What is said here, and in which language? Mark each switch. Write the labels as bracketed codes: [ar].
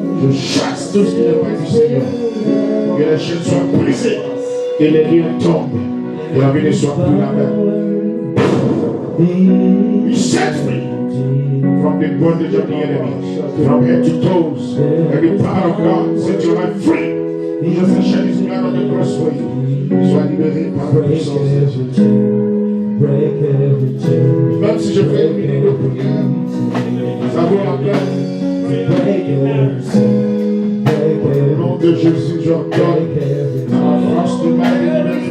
[fr] Je chasse tout ce qui n'est pas du Seigneur. Que les chaînes soient brisées. Et les liens tombent. Et la vie ne soit plus la même. [en] You set free from the bondage of the enemy. From head to toes. Every power of God set your life free. Jesus has shed his blood on the cross for you. [fr] Sois libéré par la puissance. Même si je fais une minute de prière, ça vaut la peine. Au nom de Jésus, j'ordonne la force de ma liberté.